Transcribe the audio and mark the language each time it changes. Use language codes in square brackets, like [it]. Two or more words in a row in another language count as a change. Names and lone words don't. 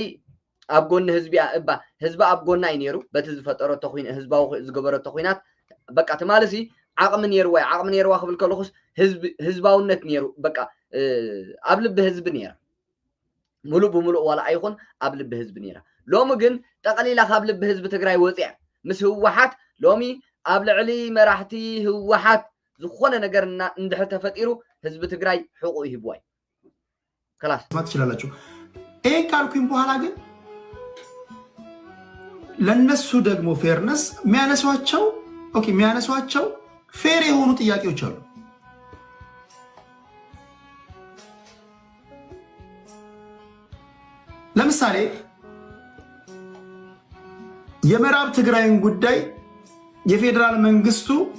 [ti] ኣብ ጎኒ ህዝቢ ኣብ ጎና እዩ ነይሩ በቲ ዝፈጠረቶ ህዝባዊ ዝገበረቶ ኩናት በቃ ትማሊ ዓቕሚ ነይርዋ ክብል ከለኹስ ህዝባውነት ነይሩ በቃ ኣብ ልቢ ህዝቢ ነይራ ሙሉእ ብሙሉእ ዋላ ኣይኹን ኣብ ልቢ ህዝቢ ነይራ ሎሚ ግን ጠቕሊላ ካብ ልቢ ህዝቢ ትግራይ ወፅያ ምስ ህወሓት ሎሚ ኣብ ልዕሊ መራሕቲ ህወሓት ዝኾነ ነገር እንድሕር ተፈጢሩ ህዝቢ ትግራይ ሕቁ ይህብዋ እዩ ክላስ [am] ትችላላችሁ። ይህን ካልኩኝ በኋላ ግን ለነሱ ደግሞ ፌርነስ የሚያነሷቸው ፌር የሆኑ ጥያቄዎች አሉ። ለምሳሌ የምዕራብ ትግራይን ጉዳይ የፌዴራል መንግስቱ